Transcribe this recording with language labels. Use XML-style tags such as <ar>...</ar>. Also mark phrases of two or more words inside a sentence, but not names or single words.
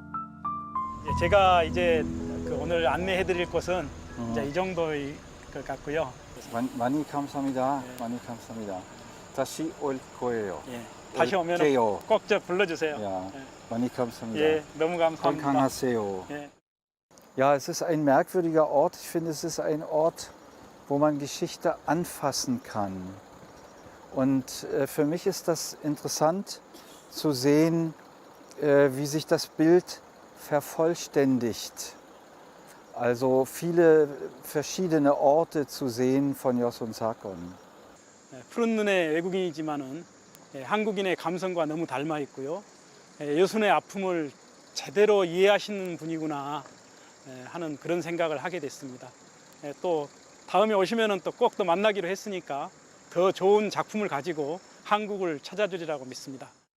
<ko>제가 이제 오늘 안내해드릴 곳은 이제 이 정도일 것 같고요. 많이 감사합니다. 많이 감사합니다. 다시 올 거예요. 예, 다시 오면 올게요. 꼭 저 불러주세요. Ja, 많이 감사합니다. 예, 너무 감사합니다. 건강하세요. 예.</ko> <de>Ja, es ist ein merkwürdiger Ort. Ich finde, es ist ein Ort, wo man Geschichte anfassen kann. Und für mich ist das interessant zu sehen, wie sich das Bild vervollständigt. Also viele verschiedene Orte zu sehen von Yosun Sakon.</de> <ko>푸른 눈의 외국인이지만은 한국인의 감성과 너무 닮아 있고요. 여순의 아픔을 제대로 이해하시는 분이구나 하는 그런 생각을 하게 됐습니다. 또 다음에 오시면은 또 꼭 또 만나기로 했으니까 더 좋은 작품을 가지고 한국을 찾아주리라고 믿습니다.</ko>